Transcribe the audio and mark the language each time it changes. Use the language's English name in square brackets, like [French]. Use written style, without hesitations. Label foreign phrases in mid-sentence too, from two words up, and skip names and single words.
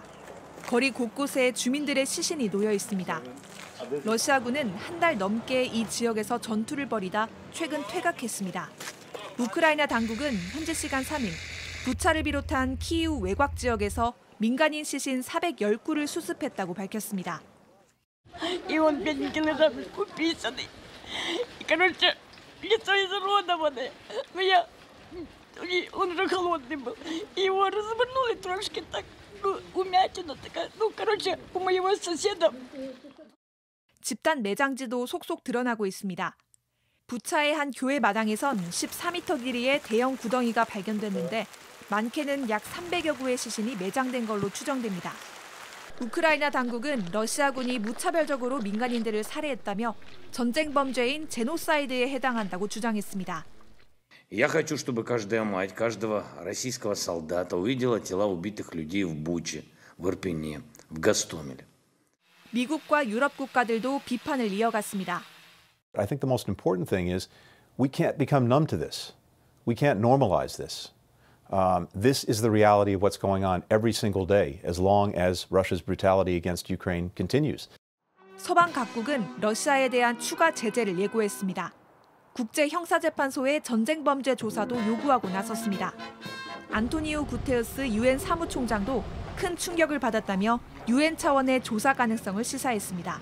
[Korean] 거리 곳곳에 주민들의 시신이 놓여 있습니다. 러시아군은 한 달 넘게 이 지역에서 전투를 벌이다 최근 퇴각했습니다. 우크라이나 당국은 현지 시간 3일 부차를 비롯한 키이우 외곽 지역에서 민간인 시신 410구를 수습했다고 밝혔습니다. [Russian] И он 5 килограмм уписанный. И, короче, лицо изуродованное. Но он уже холодный был. И его развернули трошки так, умятина такая. Короче, у моего соседа. [Korean] 집단 매장지도 속속 드러나고 있습니다. 부차의 한 교회 마당에선 14m 길이의 대형 구덩이가 발견됐는데 많게는 약 300여 구의 시신이 매장된 걸로 추정됩니다. 우크라이나 당국은 러시아군이 무차별적으로 민간인들을 살해했다며 전쟁 범죄인 제노사이드에 해당한다고 주장했습니다. [Russian] Я хочу, чтобы каждая мать, каждого российского солдата увидела тела убитых людей в Буче, в Ирпене, в Гостомеле. [Korean] 미국과 유럽 국가들도 비판을 이어갔습니다. [English] I think the most important thing is we can't become numb to this. We can't normalize this. This is the reality of what's going on every single day as long as Russia's brutality against Ukraine continues. [Korean] 서방 각국은 러시아에 대한 추가 제재를 예고했습니다. 국제형사재판소의 전쟁 범죄 조사도 요구하고 나섰습니다. 안토니오 구테우스 유엔 사무총장도 큰 충격을 받았다며 유엔 차원의 조사 가능성을 시사했습니다.